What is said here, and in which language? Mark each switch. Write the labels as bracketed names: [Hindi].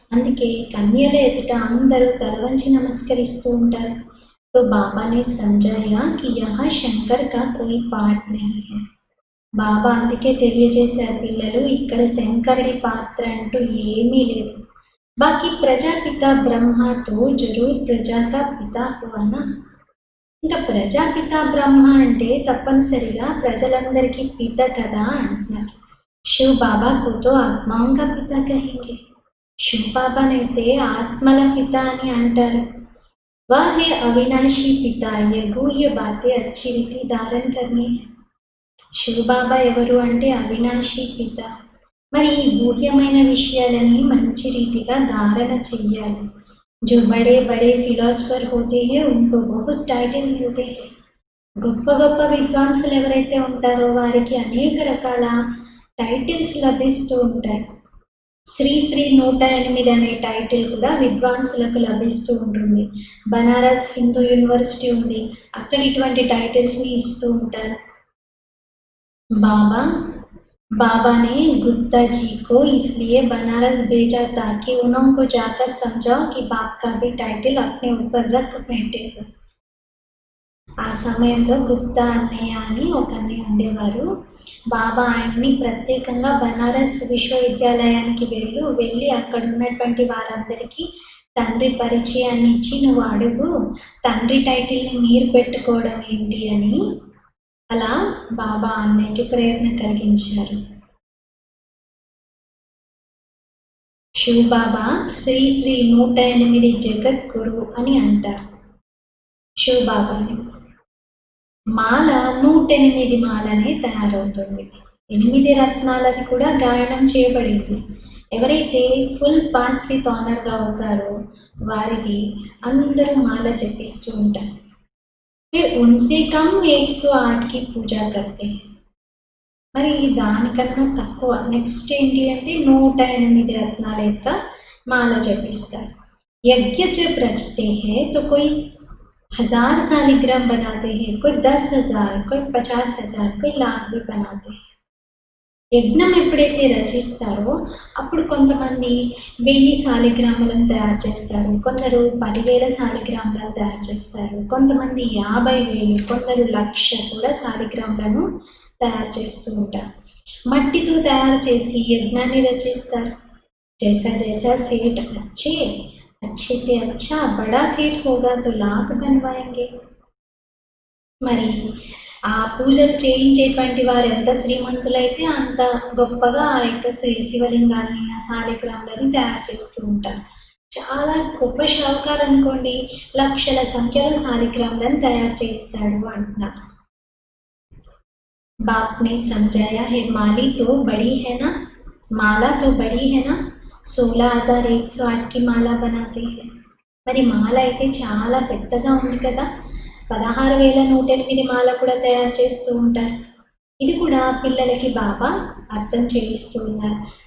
[Telugu] అందుకే కన్యల ఎదుట అందరూ తలవంచి నమస్కరిస్తూ ఉంటారు. [Hindi] तो बाबा ने समझाया कि यहाँ शंकर का कोई पार्ट नहीं है. [Telugu] బాబా అందుకే తెలియజేశారు, పిల్లలు ఇక్కడ శంకరుడి పాత్ర అంటూ ఏమీ లేదు. [Hindi] బాకీ ప్రజాపిత బ్రహ్మతో జరూర్ ప్రజాకా పిత హువానా. [Telugu] ఇంకా ప్రజాపిత బ్రహ్మ అంటే తప్పనిసరిగా ప్రజలందరికీ పిత కదా అంటున్నారు. [Hindi] శివ్ బాబాకు తో ఆత్మాంగా పిత కహేంగే. [Telugu] శివ్ బాబానైతే ఆత్మల పిత అని అంటారు. [Hindi] वह है अविनाशी पिता. ये गुह्य बातें अच्छी रीति धारण करनी है. [Telugu] శివబాబా ఎవరు అంటే అవినాశి పిత. మరి ఈ గుహ్యమైన విషయాలని మంచి రీతిగా ధారణ చెయ్యాలి. [Hindi] जो बड़े बड़े फिलासफर होते हैं उनको बहुत टाइटल मिलते हैं. [Telugu] గొప్ప గొప్ప విద్వాంసులు ఎవరైతే ఉంటారో వారికి అనేక రకాల టైటిల్స్ లభిస్తూ ఉంటాయి. శ్రీ శ్రీ 108 అనే టైటిల్ కూడా విద్వాంసులకు లభిస్తూ ఉంటుంది. బనారస్ హిందూ యూనివర్సిటీ ఉంది, అక్కడ ఇటువంటి టైటిల్స్ని ఇస్తూ ఉంటారు. [Hindi] बाबा ने गुप्ता जी को इसलिए बनारस भेजा ताकि उनको जाकर समझाओ कि बाप का भी टाइटल अपने ऊपर रख बैठे हो. [Telugu] ఆ సమయంలో గుప్తా అన్నయ్య అని ఒక అన్నయ్య ఉండేవారు. బాబా ఆయన్ని ప్రత్యేకంగా బనారస్ విశ్వవిద్యాలయానికి వెళ్ళి అక్కడ ఉన్నటువంటి వారందరికీ తండ్రి పరిచయాన్ని ఇచ్చి నువ్వు అడుగు, తండ్రి టైటిల్ని మీరు పెట్టుకోవడం ఏంటి అని అలా బాబా అన్నయ్యకి ప్రేరణ కలిగించారు. శివ్ బాబా శ్రీ శ్రీ 108 జగద్గురు అని అంటారు. శివ్ బాబాని మాల 108 మాలనే తయారవుతుంది. 8 రత్నాలది కూడా గాయనం చేయబడింది. ఎవరైతే ఫుల్ పాస్ విత్ ఆనర్గా అవుతారో వారిది అందరూ మాల జపిస్తూ ఉంటారు. [Hindi] ఫిర్ ఉన్సే కమ్ 108 కి పూజ కర్తే. [Telugu] మరి దానికన్నా తక్కువ నెక్స్ట్ ఏంటి అంటే 108 రత్నాల యొక్క మాల జపిస్తారు. [Hindi] యజ్ఞ జబ్ రచతే హై తో కోయి 1000 सालिग्राम बनाते हैं, कोई 10,000, कोई 50,000, कोई लाख भी बनाते हैं. [Telugu] యజ్ఞం ఎప్పుడైతే రచిస్తారో అప్పుడు కొంతమంది 1000 శాలిగ్రాములను తయారు చేస్తారు, కొందరు 10,000 శాలిగ్రాములను తయారు చేస్తారు, కొంతమంది 50,000, కొందరు 1,00,000 కూడా శాలిగ్రాములను తయారు చేస్తూ ఉంటారు. మట్టితో తయారు చేసి యజ్ఞాన్ని రచిస్తారు. [Hindi] జైసా జైసా సేట్ अच्छे थे अच्छा बड़ा सेठ होगा तो लाख बनवाएंगे. [Telugu] మరి ఆ పూజలు చేయించేటువంటి వారు ఎంత శ్రీమంతులైతే అంత గొప్పగా ఆ యొక్క శివలింగాన్ని ఆ శాలిగ్రాములని తయారు చేస్తూ ఉంటారు. చాలా గొప్ప షావుకారు అనుకోండి, లక్షల సంఖ్యలో శాలిగ్రాములను తయారు చేయిస్తాడు అంటున్నారు. [Hindi] बाप ने समझाया है माली तो बड़ी है ना, माला तो बड़ी है ना, 16,108 की మాల बनाते हैं. [Telugu] మరి మాల అయితే చాలా పెద్దగా ఉంది కదా, 16,108 మాల కూడా తయారు చేస్తూ ఉంటారు. ఇది కూడా పిల్లలకి బాబా అర్థం చేయిస్తూ ఉన్నారు.